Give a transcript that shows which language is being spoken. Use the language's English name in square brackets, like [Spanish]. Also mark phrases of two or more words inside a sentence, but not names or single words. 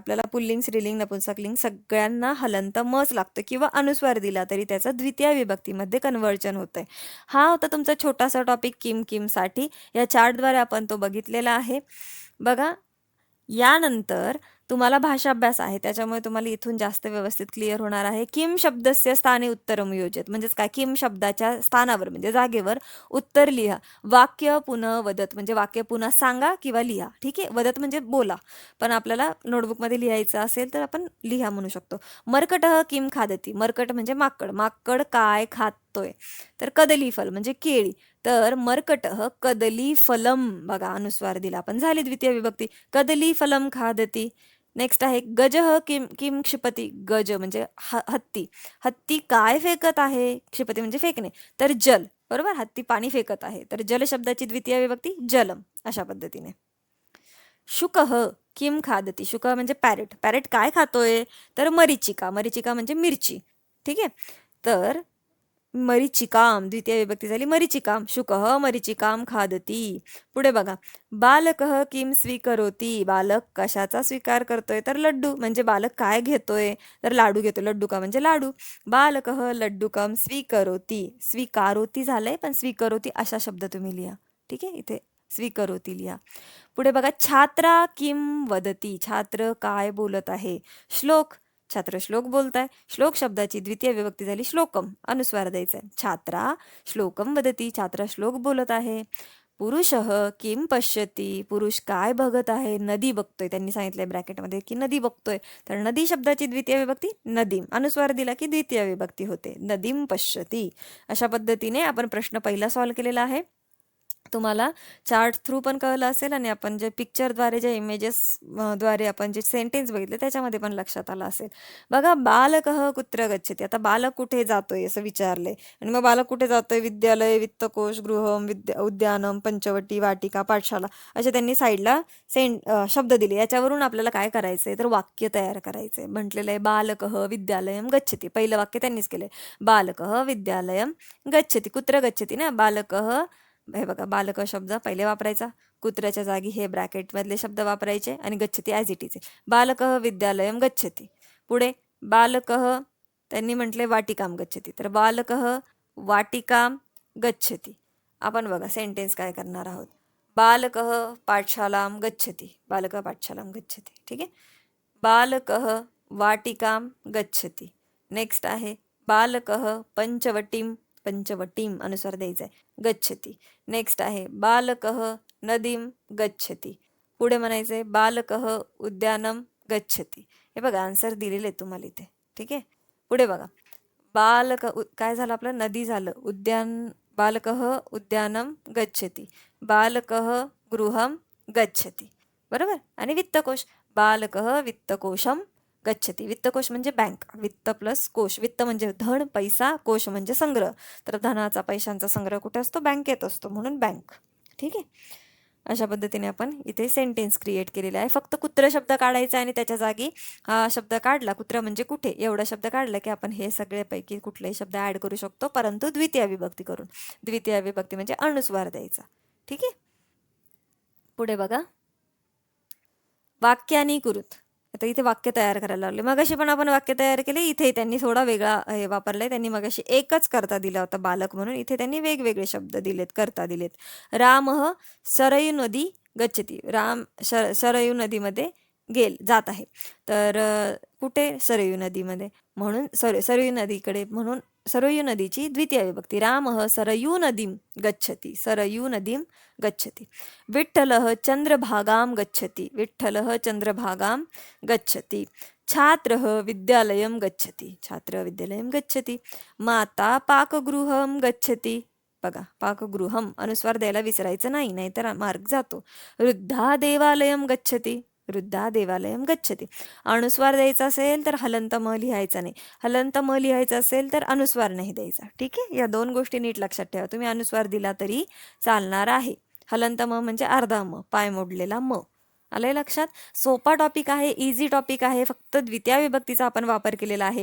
[Marathi] आपल्याला पुल्लिंग, स्त्रीलिंग, नपुंसकलिंग सगळ्यांना हलंत मच लागतं किंवा अनुस्वार दिला तरी त्याचं द्वितीय विभक्तीमध्ये कन्व्हर्जन होतंय. हा होता तुमचा छोटासा टॉपिक किमसाठी. या चार्टद्वारे आपण तो बघितलेला आहे. बघा, यानंतर तुम्हाला भाषाभ्यास आहे, त्याच्यामुळे तुम्हाला इथून जास्त व्यवस्थित क्लिअर होणार आहे. [Sanskrit] किम शब्दस्य स्थानी उत्तरम योजत, [Marathi] म्हणजेच काय, किम शब्दाच्या स्थानावर म्हणजे जागेवर उत्तर लिहा. वाक्य पुन्हा वदत म्हणजे वाक्य पुन्हा सांगा किंवा लिहा. ठीक आहे, वदत म्हणजे बोला, पण आपल्याला नोटबुकमध्ये लिहायचं असेल तर आपण लिहा म्हणू शकतो. [Sanskrit] मर्कटः किम खादती, [Marathi] मर्कट म्हणजे माकड, माकड काय खातोय, तर कदली फल म्हणजे केळी. [Sanskrit] तर मर्कटः कदली फलम, [Marathi] बघा अनुस्वार दिला आपण, झाली द्वितीय विभक्ती. [Sanskrit] कदली फलम खादती. [Marathi] नेक्स्ट आहे [Sanskrit] गजः किम किम क्षिपती, [Marathi] गज म्हणजे हत्ती, हत्ती काय फेकत आहे, क्षिपती म्हणजे फेकणे, तर जल, बरोबर, हत्ती पाणी फेकत आहे, तर जल शब्दाची द्वितीय विभक्ती जलम. अशा पद्धतीने [Sanskrit] शुकः किम खादती, [Marathi] शुक म्हणजे पॅरेट, पॅरेट काय खातोय, तर मरीचिका, मरीचिका म्हणजे मिरची. ठीक आहे, तर मरीचिकाम द्वितीय विभक्ती झाली मरीचिकाम. [Sanskrit] शुकः मरीचिकाम खादती. [Marathi] पुढे बघा, [Sanskrit] बालकः किम स्वीकरोती, [Marathi] बालक कशाचा स्वीकार करतोय, तर लड्डू, म्हणजे बालक काय घेतोय, तर लाडू घेतोय, लड्डू का म्हणजे लाडू. [Sanskrit] बालकः लड्डूकम स्वीकरोती, [Marathi] स्वीकारोती झालंय पण स्वीकरोती अशा शब्द तुम्ही लिहा. ठीक आहे, इथे स्वीकरोती लिहा. पुढे बघा, [Sanskrit] छात्रा किम वदती, [Marathi] छात्र काय बोलत आहे. श्लोक, छात्र श्लोक बोलताय, श्लोक शब्दाची द्वितीय विभक्ती झाली श्लोकम, अनुस्वार द्यायचा आहे. [Sanskrit] छात्रा श्लोकम वदती, [Marathi] छात्रा श्लोक बोलत आहे. [Sanskrit] पुरुषः किम पश्यती, [Marathi] पुरुष काय बघत आहे, नदी बघतोय, त्यांनी सांगितलंय ब्रॅकेटमध्ये की नदी बघतोय, तर नदी शब्दाची द्वितीय विभक्ती नदीम, अनुस्वार दिला की द्वितीय विभक्ती होते, [Sanskrit] नदीम पश्यती. [Marathi] अशा पद्धतीने आपण प्रश्न पहिला सॉल्व्ह केलेला आहे. तुम्हाला [English] chart through [Marathi] पण कळलं असेल आणि आपण जे पिक्चरद्वारे, जे इमेजेस द्वारे आपण जे सेंटेन्स बघितले त्याच्यामध्ये पण लक्षात आलं असेल. बघा, [Sanskrit] बालकः कुत्र गच्छति, [Marathi] आता बालक कुठे जातोय असं विचारले, आणि मग बालक कुठे जातोय, [Sanskrit] विद्यालय, वित्तकोश, गृहम, उद्यानम, पंचवटी, वाटिका, पाठशाला, [Marathi] असे त्यांनी साईडला शब्द दिले. याच्यावरून आपल्याला काय करायचंय, तर वाक्य तयार करायचंय. म्हटलेलं आहे [Sanskrit] बालकः विद्यालयम गच्छति, [Marathi] पहिलं वाक्य त्यांनीच केलंय, [Sanskrit] बालकः विद्यालयम गच्छति, कुत्र गच्छति ना, बालकः, [Marathi] हे बघा, बालक शब्द पहिले वापरायचा, कुत्र्याच्या जागी हे ब्रॅकेटमधले शब्द वापरायचे, आणि गच्छती [English] as it is [Marathi] आहे. [Sanskrit] बालकः विद्यालयम गच्छति. पुढे बालकः, [Marathi] त्यांनी म्हटले [Sanskrit] वाटिकाम गच्छति, तर बालकः वाटिकाम गच्छति. [Marathi] आपण बघा सेंटेन्स काय करणार आहोत, [Sanskrit] बालकः पाठशालाम गच्छति, बालकः पाठशालाम गच्छति. [Marathi] ठीक आहे, [Sanskrit] बालकः वाटिकाम गच्छति. [Marathi] नेक्स्ट आहे [Sanskrit] बालकः पंचवटीम, पंचवटीम [Marathi] अनुसार द्यायचं आहे, गच्छति. नेक्स्ट आहे [Sanskrit] बालकः नदीम गच्छति. [Marathi] पुढे म्हणायचंय [Sanskrit] बालकः उद्यानम गच्छति. [Marathi] हे बघा आन्सर दिलेले तुम्हाला इथे. ठीक आहे, पुढे बघा, बालक काय झालं आपलं, नदी झालं, उद्यान, [Sanskrit] बालकः उद्यानम गच्छति, बालकः गृहम गच्छति, [Marathi] बरोबर. आणि वित्तकोश, [Sanskrit] बालकः वित्तकोशम गच्छति, [Marathi] वित्तकोश म्हणजे बँक, वित्त प्लस कोश, वित्त म्हणजे धन पैसा, कोश म्हणजे संग्रह, तर धनाचा पैशांचा संग्रह कुठे असतो, बँकेत असतो, म्हणून बँक. ठीक आहे, अशा पद्धतीने आपण इथे [English] sentence create [Marathi] केलेला आहे. फक्त कुत्र शब्द काढायचा आणि त्याच्या जागी हा शब्द काढला, कुत्र म्हणजे कुठे, एवढा शब्द काढला की आपण हे सगळ्यापैकी कुठलेही शब्द ॲड करू शकतो, परंतु द्वितीय विभक्ती करून. द्वितीय विभक्ती म्हणजे अनुस्वार द्यायचा. ठीक आहे, पुढे बघा, [Sanskrit] वाक्यानी कुरुत. [Marathi] आता इथे वाक्य तयार करायला लागले, मगाशी पण आपण वाक्य तयार केले, इथे त्यांनी थोडा वेगळा हे वापरलाय. त्यांनी मगाशी एकच करता दिला होता बालक म्हणून, इथे त्यांनी वेगवेगळे शब्द दिलेत, करता दिलेत. [Sanskrit] रामः सरयू नदी गच्छति, [Marathi] राम सरयू नदीमध्ये जात आहे, तर कुठे, सरयू नदीमध्ये, म्हणून सरयू नदीकडे, म्हणून सरयू नदीची द्वितीय विभक्ती, [Sanskrit] रामः सरयू नदीम गच्छति, सरयू नदीम गच्छति. विठ्ठलः चंद्रभागाम गच्छति, विठ्ठलः चंद्रभागाम गच्छति. छात्रः विद्यालयम गच्छति, छात्र विद्यालयम गच्छति. माता पाकगृहम गच्छति, [Marathi] बघा पाकगृहम अनुस्वार द्यायला विसरायचं नाही, नाहीतर मार्ग जातो. [Sanskrit] वृद्धा देवालयम गच्छति, वृद्धा देवालयम गच्छति. [Marathi] अनुस्वार द्यायचा असेल तर हलंत म लिहायचा नाही. हलंत म लिहायचं असेल तर अनुस्वार नाही द्यायचा. ठीक आहे, या 2 गोष्टी नीट लक्षात ठेवा. तुम्ही अनुस्वार दिला तरी चालणार आहे. हलंत म म्हणजे अर्धा म, पाय मोडलेला म. आलंय लक्षात? सोपा टॉपिक आहे, [English] easy topic [Marathi] आहे. फक्त द्वितीय विभक्तीचा आपण वापर केलेला आहे.